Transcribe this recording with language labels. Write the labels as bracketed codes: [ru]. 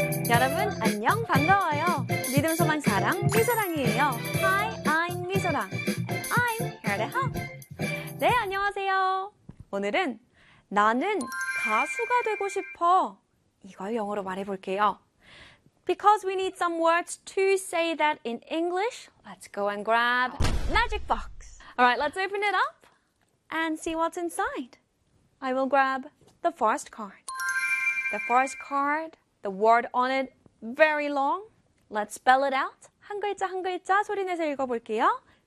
[ko] 여러분, 안녕, 반가워요. 믿음 소망 사랑, 미소랑이에요. [en] Hi, I'm 미소랑. And I'm here to help. [ko] 네, 안녕하세요. 오늘은 나는 가수가 되고 싶어. 이걸 영어로 말해볼게요. [en] Because we need some words to say that in English, let's go and grab magic box. All right, let's open it up and see what's inside. I will grab the first card. The first card, the word on it, very long. Let's spell it out. [ko] 한 글자 한 글자 소리 내서 읽어볼게요.